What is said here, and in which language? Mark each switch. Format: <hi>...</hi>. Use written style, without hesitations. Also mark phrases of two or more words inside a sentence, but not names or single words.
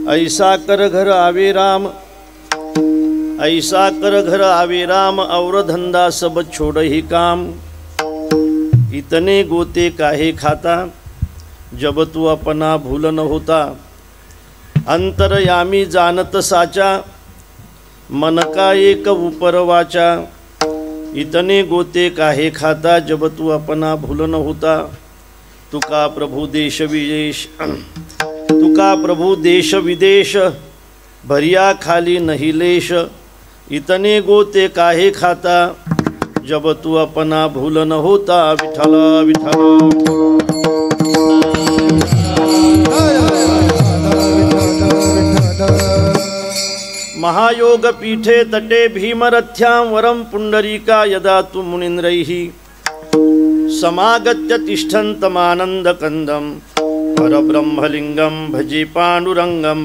<hi>ऐसा कर घर आवे राम, ऐसा कर घर आवे राम, और धंदा सब छोड़ ही काम। इतने गोते काहे खाता, जब तू अपना भूल न होता। अंतरयामी जानत साचा, मन का एक ऊपर वाचा। इतने गोते काहे खाता, जब तू अपना भूल न होता। तुका प्रभु देश विदेश, तुका प्रभु देश विदेश, भरिया खाली नहीं लेश। इतने गोते काहे खाता, जब तू अपना भूल न होता। विठ्ठल विठ्ठल।</hi> <sa>महायोग पीठे तटे भीमरथ्यां वरम पुंडरीका यदा तु मुनीन्द्रैः समागत्य तिष्ठन्तमानन्दकन्दं परब्रह्मलिङ्गं भजे पाण्डुरङ्गं।</sa>